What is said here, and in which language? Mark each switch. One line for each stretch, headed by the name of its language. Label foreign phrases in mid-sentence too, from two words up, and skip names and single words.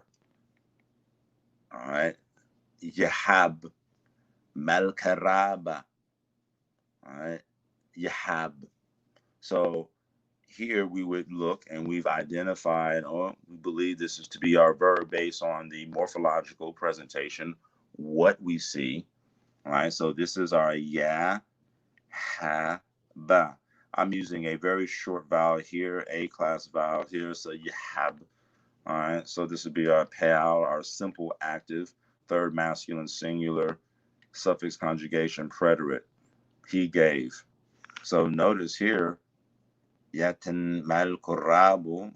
English: All right,
Hebrew: יהב, מלכרבה.
English: All right, Yahab. So here we would look, and we've identified, or we believe this is to be our verb based on the morphological presentation, what we see. All right, so this is our ya, ha, ba. I'm using a very short vowel here, A-class vowel here, so yahab. All right, so this would be our pal, our simple active, third masculine singular, suffix conjugation preterite. He gave. So notice here,
Hebrew: יתן מל קרבו.